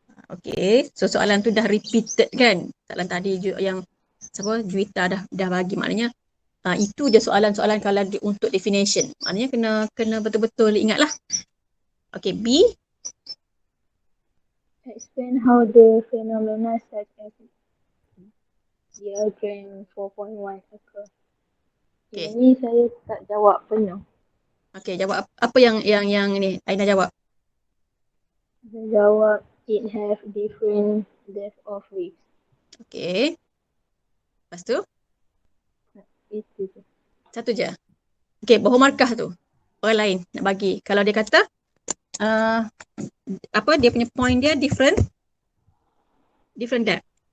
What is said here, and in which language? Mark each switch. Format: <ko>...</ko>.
<ms>Okay, so soalan tu dah repeated kan? Soalan tadi yang Juwita dah bagi, maknanya itu je soalan-soalan kalau untuk definition. Maknanya kena betul-betul ingatlah. Okay, B.</ms> <en>Explain how the phenomena such as diagram 4.1 occur. Okay.</en> <ms>Ini saya tak jawab penuh. Okay, jawab apa yang ni Aina jawab. Saya jawab</ms> <en>it have different depth of waves.</en> <ms>Okay. Lepas tu? Itu je. Satu je. Okay, bawah markah tu. Orang lain nak bagi. Kalau dia kata, dia punya point dia different depth.</ms>